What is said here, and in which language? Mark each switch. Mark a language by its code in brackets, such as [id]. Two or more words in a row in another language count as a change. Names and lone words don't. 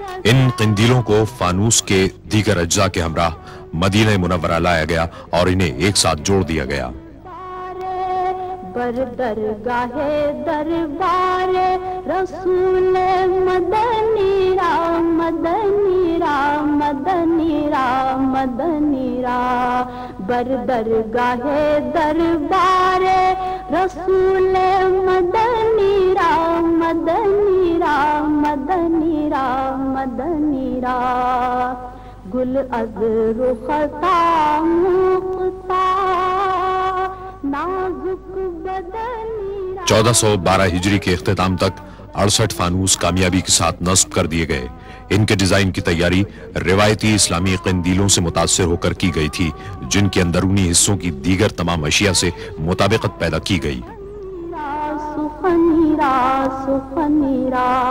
[ur] ان قندیلوں کو فانوس کے دیگر اجزاء کے ہمراہ مدینہ منورہ لایا گیا اور انہیں ایک ساتھ جوڑ دیا گیا۔ [fa] بر درگاہ دربار رسول مدنی را مدنی را مدنی را مدنی را بر درگاہ دربار رسول مدنی را مدنی را مدنی را مدنی را گل از رخسا مقتا نازک بدنی را [ur] 1412 ہجری کے اختتام تک 68 فانوس کامیابی کے ساتھ نصب کر دیے گئے۔ ان کے ڈیزائن کی تیاری روایتی اسلامی قندیلوں سے متاثر ہو کر کی گئی تھی، جن کے اندرونی حصوں کی دیگر تمام اشیاء سے مطابقت پیدا کی گئی۔ [fa] سخنیرا سخنیرا